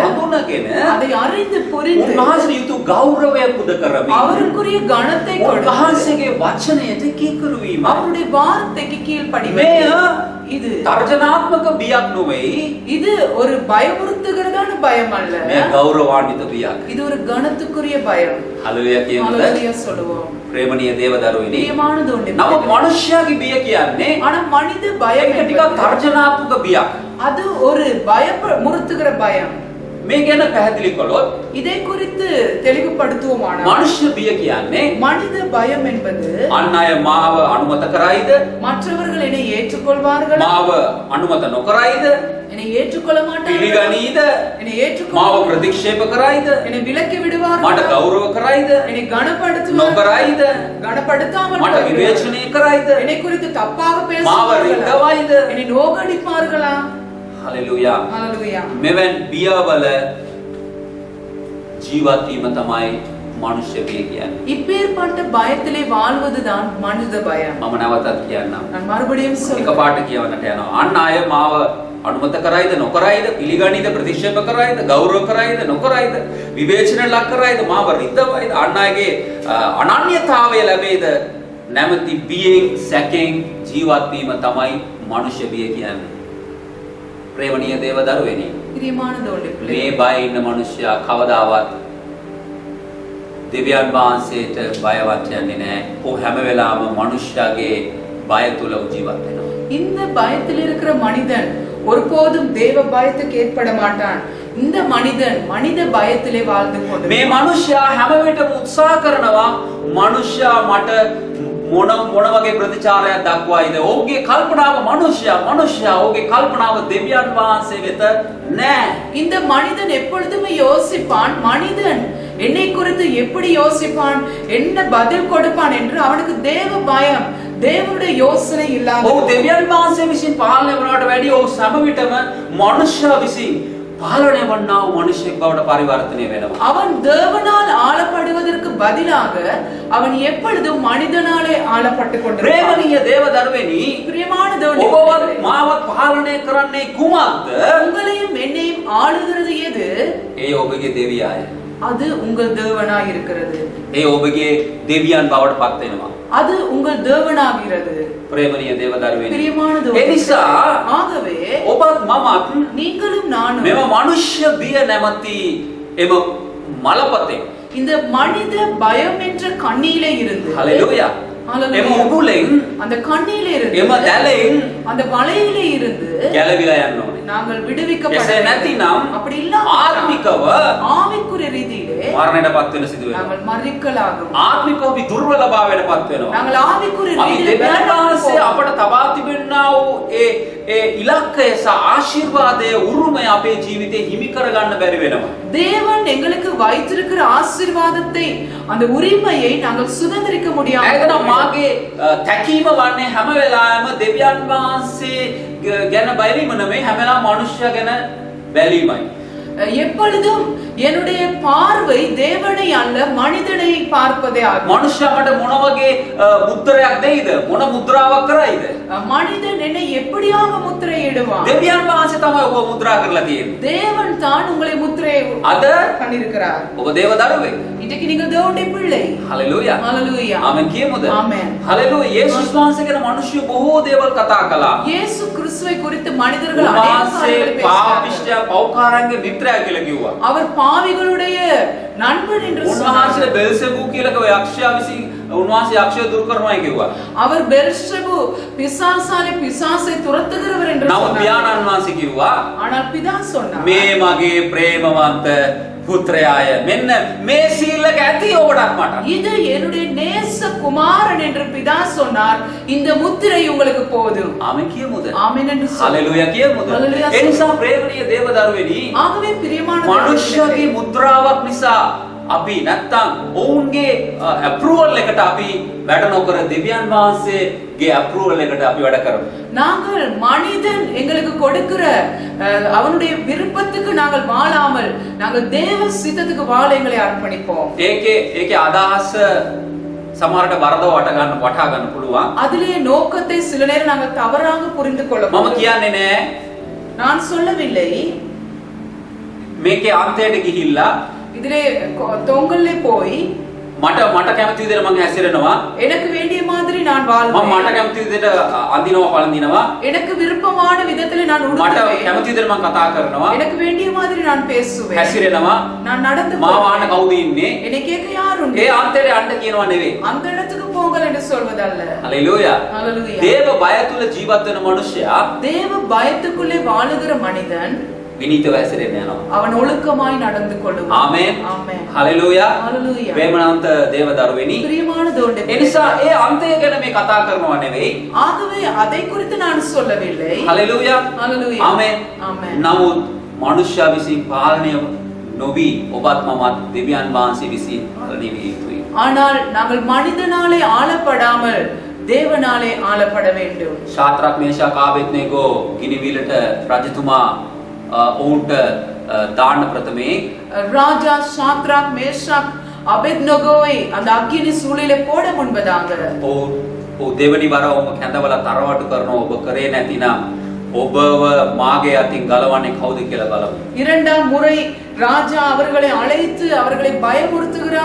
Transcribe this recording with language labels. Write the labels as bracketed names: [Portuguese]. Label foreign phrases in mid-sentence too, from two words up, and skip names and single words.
[Sinhala] හඳුනගෙන [Tamil] அதை அறிந்து புரிந்து [Sinhala] උන්වහන්සේ යුතු ගෞරවය පුද කරමින් [Tamil] அவருக்குரிய கணத்தை கொடுத்து [Sinhala] උන්වහන්සේගේ වචනයට කීකරු වීම. [Tamil] அவருடைய வார்த்தைக்கு கீழ்ப்படிவது. [Sinhala] මෙය [Tamil] இது [Sinhala] තර්ජනාත්මක බියක් නොවේ. [Tamil] இது ஒரு பயமுறுத்துகிறதான பயம் அல்ல. [Sinhala] මේ ගෞරවාන්විත බියක්. [Tamil] இது ஒரு கணத்துக்குரிய பயம். [Sinhala] හලෙලූයා කියමුද? [Tamil] ஹalleluya சொல்லுவோம். [Sinhala] ප්‍රේමණීය දේව දරුවෙනි. [Tamil] பிரியமானது ஒன்று. [Sinhala] නමුත් මනුෂ්‍යයාගේ බිය කියන්නේ [Tamil] ஆனா மனித பயம் [Sinhala] ඒක ටිකක් [Tamil] என்பது [Sinhala] තර්ජනාත්මක බියක්. [Tamil] அது ஒரு முறுத்துகிற பயம். [Sinhala] මේ ගැන පැහැදිලි කළොත් [Tamil] இதை குறித்து தெளிவுபடுத்துவோமானால் [Sinhala] මනුෂ්‍ය බිය කියන්නේ [Tamil] மனித பயம் என்பது [Sinhala] අන් අය මාව අනුමත කරයිද, [Tamil] மற்றவர்கள் என்னை ஏற்றுக்கொள்வார்களா, [Sinhala] මාව අනුමත නොකරයිද, [Tamil] என்னை ஏற்றுக்கொள்ள மாட்டார்கள், [Sinhala] පිළිගනීද, [Tamil] என்னை [Sinhala] මාව [Tamil] ஏற்றுக்கொள்ள [Sinhala] ප්‍රතික්ෂේප කරයිද, [Tamil] என்னை விலக்கி [Sinhala] මට [Tamil] விடுவார்கள், [Sinhala] ගෞරව කරයිද, [Tamil] என்னை கனப்படுத்துவார்கள், [Sinhala] නොකරයිද, [Tamil] கனப்படுத்தாமல் [Sinhala] මට [Tamil] போய்விடுவார்கள். [Sinhala] විවේචනය කරයිද, [Tamil] என்னை குறித்து தப்பாக [Sinhala] මාව [Tamil] பேசுவார்களா, [Sinhala] රිද්දවයිද. [Tamil] என்னை நோகடிப்பார்களா. [Sinhala] හලෙලූයා. [Tamil] ஹalleluya. [Sinhala] මෙවන් බියවල ජීවත් වීම තමයි මනුෂ්‍ය බිය කියන්නේ. [Tamil] இப்பேற்பட்ட பயத்திலே வாழ்வதுதான் மனித பயம். [Sinhala] මම නැවතත් කියන්නම්. [Tamil] நான் மறுபடியும் சொல்றேன். [Sinhala] එකපාරට කියවන්නට යනවා. අන් අය මාව අනුමත කරයිද නොකරයිද, පිළිගනීද ප්‍රතික්ෂේප කරයිද, ගෞරව කරයිද නොකරයිද, විවේචන ලක් කරයිද, මාව රිද්දවයිද, අන් අයගේ අනන්‍යතාවය ලැබෙයිද නැමැති බියෙන් සැකෙන් ජීවත් වීම තමයි මනුෂ්‍ය බිය කියන්නේ. ප්‍රේමණීය දේව දරුවෙනි, [Tamil] பிரியமானது ஒன்று பிள்ளை. [Sinhala] මේ බය ඉන්න මනුෂ්‍යයා කවදාවත් දෙවියන් වහන්සේට බයවත් යන්නේ නැහැ. ਉਹ හැම වෙලාවම මනුෂ්‍යයාගේ බය තුල ජීවත් වෙනවා. [Tamil] இந்த பயத்தில் இருக்கிற மனிதன் ஒருபோதும் தேவ பயத்துக்கு ஏற்பட மாட்டான். இந்த மனிதன் மனித பயத்திலே வாழ்ந்து [Sinhala] මේ [Tamil] கொண்டிருக்கிறான். [Sinhala] මනුෂ්‍යයා හැම වෙලටම උත්සාහ කරනවා මනුෂ්‍යයා මට මොන වගේ ප්‍රතිචාරයක් දක්වයිද? ඔහුගේ කල්පනාව මනුෂ්‍යයා ඔහුගේ කල්පනාව දෙවියන් වහන්සේ වෙත නැහැ. [Tamil] இந்த மனிதன் எப்பொழுதுமே யோசிப்பான், மனிதன் என்னை குறித்து எப்படி யோசிப்பான், என்ன பதில் கொடுப்பான் என்று அவனுக்கு தேவ பயம், தேவனுடைய யோசனை இல்லாத. [Sinhala] ඔහු දෙවියන් වහන්සේ විසින් පාලනය වුණාට වැඩිය ඔහු සෑම විටම මනුෂ්‍යයා විසින් පාලනය වන්නා වූ මිනිසෙක් බවට පරිවර්තනය වෙනවා. [Tamil] அவன் தேவனால் ஆளப்படுவதற்கு பதிலாக அவன் எப்பொழுதும் மனிதனாலே ஆளப்பட்டு கொண்டிருப்பான். [Sinhala] ප්‍රේමණීය දේව දරුවෙනි, [Tamil] பிரியமான தேவனே, [Sinhala] ඔබවත් මාවත් පාලනය කරන්නේ කුමක්ද? [Tamil] உங்களையும் என்னையும் ஆளுகிறது எது? [Sinhala] ඒ ඔබගේ දෙවියාය. [Tamil] அது உங்கள் தேவனாய் இருக்கிறது. [Sinhala] ඒ ඔබගේ දෙවියන් බවට පත් වෙනවා. [Tamil] அது உங்கள் தேவனாகிறது. [Sinhala] ප්‍රේමණීය දේව දරුවෙනි. [Tamil] பிரியமான [Sinhala] ඒ [Tamil] தேவனே, [Sinhala] නිසා [Tamil] ஆகவே [Sinhala] ඔබත් මමත් [Tamil] நீங்களும் நானும் [Sinhala] මෙම මනුෂ්‍ය බිය නැමැති එම මලපතේ, [Tamil] இந்த மனித பயம் என்ற கண்ணியிலே இருந்து, [Sinhala] හලෙලූයා, [Tamil] ஹalleluya, [Sinhala] එම උඩුලෙන් [Tamil] அந்த கண்ணியிலே இருந்து, [Sinhala] එම දැලෙන් [Tamil] அந்த வலையிலே இருந்து [Sinhala] ගැලවිලා යන්න ඕනේ. [Tamil] நாங்கள் விடுவிக்கப்பட [Sinhala] එසේ නැතිනම් [Tamil] அப்படி இல்லாம [Sinhala] ආත්මිකව [Tamil] ஆவிக்குரிய ரீதியிலே [Sinhala] මරණයටපත් වෙන සිදු වෙනවා. [Tamil] நாங்கள் மறிக்கலாகும். [Sinhala] ආත්මිකව අපි දුර්වලභාවයටපත් වෙනවා. [Tamil] நாங்கள் ஆவிக்குரிய [Sinhala] අපි [Tamil] ரீதியிலே [Sinhala] දෙවියන් වහන්සේ [Tamil] பலவீனப்போம். [Sinhala] අපට තබා තිබෙනා වූ ඒ ඉලක්කය සහ ආශිර්වාදයේ උරුමය අපේ ජීවිතේ හිමි කරගන්න බැරි වෙනවා. [Tamil] தேவன் எங்களுக்கு வைத்திருக்கிற ஆசீர்வாதத்தை, அந்த உரிமையை நாங்கள் சுதந்திரிக்க முடியாது. [Sinhala] ඒකනම් මාගේ තැකීම වන්නේ හැම වෙලාවෙම දෙවියන් වහන්සේ ගැන බැලීම නෙමෙයි, හැම වෙලාවෙම මනුෂ්‍යයා ගැන බැලීමයි. [Tamil] எப்பொழுதும் என்னுடைய பார்வை தேவனை அல்ல மனிதனை பார்ப்பதே ஆகும். [Sinhala] මනුෂ්‍යයා මට මොන වගේ මුද්‍රයක් දෙයිද? මොන මුද්‍රාවක් කරයිද? [Tamil] மனிதன் என்னை எப்படியாக முத்திரையிடுவான்? [Sinhala] දෙවියන් වහන්සේ තමයි ඔබ මුද්‍රා කරලා තියෙන්නේ. [Tamil] தேவன் தான் உங்களை முத்திரை [Sinhala] අද [Tamil] பண்ணியிருக்கிறார். [Sinhala] ඔබ දේව දරුවෙක්. [Tamil] இன்றைக்கு நீங்க தேவனுடைய பிள்ளை. [Sinhala] හලෙලූයා. [Tamil] ஹalleluya. [Sinhala] ආමෙන් කියමුද? [Tamil] ஆமென். [Sinhala] හලෙලූයා. යේසුස් වහන්සේ ගැන මිනිස්සු බොහෝ දේවල් කතා කළා. [Tamil] இயேசு கிறிஸ்துவை குறித்து மனிதர்கள் அநேக [Sinhala] උන්වහන්සේ [Tamil] காரியங்களை பேசினார்கள். [Sinhala] පාපිෂ්ඨයා පෞකාරංගේ මිත්‍රයා කියලා කිව්වා. [Tamil] அவர் பாவிகளுடைய நண்பன் என்று சொன்னார். [Sinhala] උන්වහන්සේ බෙල්සෙබූ කියලා කව යක්ෂයා විසින් උන්වහන්සේ යක්ෂය දුරු කරනවායි කිව්වා. [Tamil] அவர் பெல்ஷெபு பிசாசாலே பிசாசை துரத்துகிறவர் என்று [Sinhala] නමුත් [Tamil] சொன்னார். [Sinhala] පියාණන් වහන්සේ කිව්වා [Tamil] ஆனால் பிதா சொன்னார், [Sinhala] මේ මගේ ප්‍රේමවන්ත පුත්‍රයාය, මෙන්න මේ සීලක ඇති ඔබටත් මටත්. [Tamil] இது என்னுடைய நேச குமாரன் என்று பிதா சொன்னார். இந்த முத்திரை உங்களுக்கு போதும். [Sinhala] ආමෙන් කියමුද? [Tamil] ஆமென் என்று சொன்னார். [Sinhala] හලෙලූයා කියමුද? හලෙලූයා. ඒ නිසා ප්‍රේමණීය දේව දරුවෙනි, [Tamil] ஆகவே பிரியமான [Sinhala] මනුෂ්‍යගේ මුද්‍රාවක් නිසා අපි නැත්තම් ඔවුන්ගේ අප්‍රූවල් එකට අපි වැඩ නොකර දෙවියන් වහන්සේගේ අප්‍රූවල් එකට අපි වැඩ කරමු. [Tamil] நாங்கள் மனிதன் எங்களுக்கு கொடுக்கிற அவனுடைய விருப்பத்துக்கு நாங்கள் வாழாமல் நாங்கள் தேவ சித்தத்துக்கு வாழ எங்களை அர்ப்பணிப்போம். [Sinhala] ඒකේ අදහස සමහරට වරදව වටා ගන්න පුළුවන්. [Tamil] அதிலே நோக்கத்தை சில நேரம் நாங்கள் தவறாக புரிந்து [Sinhala] මම [Tamil] கொள்ளலாம். [Sinhala] කියන්නේ නෑ [Tamil] நான் சொல்லவில்லை [Sinhala] මේකේ අන්තයට ගිහිල්ලා [Tamil] இதிலே தொங்கல்லே போய் [Sinhala] මට කැමති විදිහට මම හැසිරෙනවා, [Tamil] எனக்கு வேண்டிய மாதிரி நான் [Sinhala] මම [Tamil] வாழ்வேன், [Sinhala] මට කැමති විදිහට අඳිනවා පළඳිනවා, [Tamil] எனக்கு விருப்பமான விதத்திலே நான் [Sinhala] මට [Tamil] உடுத்துவேன், [Sinhala] කැමති විදිහට මම කතා කරනවා, [Tamil] எனக்கு வேண்டிய மாதிரி நான் பேசுவேன், [Sinhala] හැසිරෙනවා. [Tamil] நான் நடந்து [Sinhala] මාව [Tamil] போவேன். [Sinhala] ආන්න කවුද ඉන්නේ? [Tamil] என்னை கேட்க யார் உண்டு? [Sinhala] ඒ අන්තයට යන්න කියනවා නෙවෙයි. [Tamil] அந்த இடத்துக்கு போங்கள் என்று சொல்வதல்ல. [Sinhala] හලෙලූයා. [Tamil] ஹalleluya. [Sinhala] දේව බය තුල ජීවත් වෙන මනුෂ්‍යයා [Tamil] தேவ பயத்துக்குள்ளே வாழுகிற மனிதன் [Sinhala] විනීතව හැසිරෙන්න යනවා. [Tamil] அவன் ஒழுக்கமாய் நடந்து கொள்ளுவான். [Sinhala] ආමෙන්. [Tamil] ஆமென். [Sinhala] හලෙලූයා. [Tamil] ஹalleluya. [Sinhala] ප්‍රේමවන්ත දේව දරුවෙනි, [Tamil] பிரியமான தேவனுடைய [Sinhala] ඒ නිසා ඒ අන්තය ගැන මේ කතා කරනවා නෙවෙයි. [Tamil] ஆகவே அதை குறித்து நான் சொல்லவில்லை. [Sinhala] හලෙලූයා. [Tamil] ஹalleluya. [Sinhala] ආමෙන්. [Tamil] ஆமென். [Sinhala] නමුත් මනුෂ්‍යයා විසින් පාලනය නොවි ඔබත් මමත් දෙවියන් වහන්සේ විසින් පාලනය විය යුතුයි. [Tamil] ஆனால் நாங்கள் மனிதனாலே ஆளப்படாமல் தேவனாலே ஆளப்பட வேண்டும். [Sinhala] ශාත්‍රාක් මේෂාක් ආබේද්නේගෝ ගිනිවිලට රජතුමා ඔවුන්ට දාන්න ප්‍රථමේ [Tamil] ராஜா சாத்ராக் மேஷாக் அபேத்நேகோவை அந்த அக்கினி சூளையிலே போட முன்பதாக [Sinhala] ඔව් දෙවනි වර ඔබ කැඳවලා තරවටු කරනවා. ඔබ කරේ නැතිනම් ඔබව මාගේ අතින් ගලවන්නේ කවුද කියලා බලමු. [Tamil] இரண்டாம் முறை ராஜா அவர்களை அழைத்து அவர்களை பயமுறுத்துகிறார்.